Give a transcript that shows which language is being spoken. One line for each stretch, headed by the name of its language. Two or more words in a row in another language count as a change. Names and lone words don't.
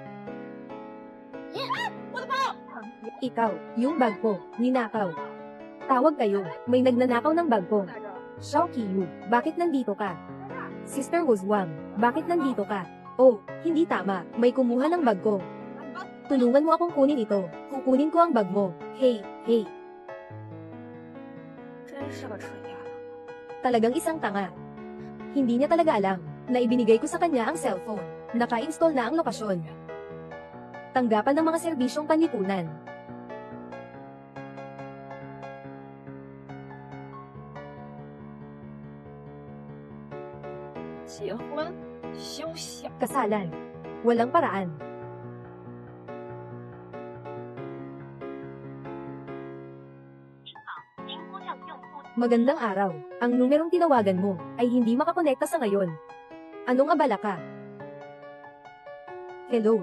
Filipino: Ikaw, yung bag ko, ninakaw. Tawag kayo, may nagnanakaw ng bag ko. Xiao Qiyu, bakit nandito ka? Sister Wuzwang, bakit nandito ka? Oh, hindi tama, may kumuha ng bag ko. Tulungan mo akong kunin ito, kukunin ko ang bag mo. Hey, hey.
Chinese: 真是个蠢丫头。
Filipino: Talagang isang tanga. Hindi niya talaga alam na ibinigay ko sa kanya ang cellphone. Naka-install na ang lokasyon. Tanggapan ng mga serbisyong panlipunan.
Chinese: 结婚休想！
Filipino: Kasalan. Walang paraan. Magandang araw. Ang numerong tinawagan mo ay hindi makakonekta sa ngayon. Anong abala ka? Hello.